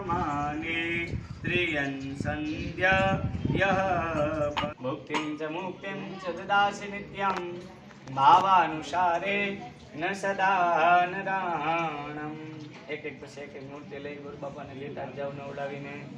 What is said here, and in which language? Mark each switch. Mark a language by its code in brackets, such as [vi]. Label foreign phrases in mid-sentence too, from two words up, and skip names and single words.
[sa] नामानि स्त्रियं सन्ध्या यः मुक्तिं च ददासि नित्यं भावानुसारे न सदा [gu] नराणम् एक एक પછી એક મૂર્તિ લઈ ગુરુ બાપાને લેતા જાવ નવડાવીને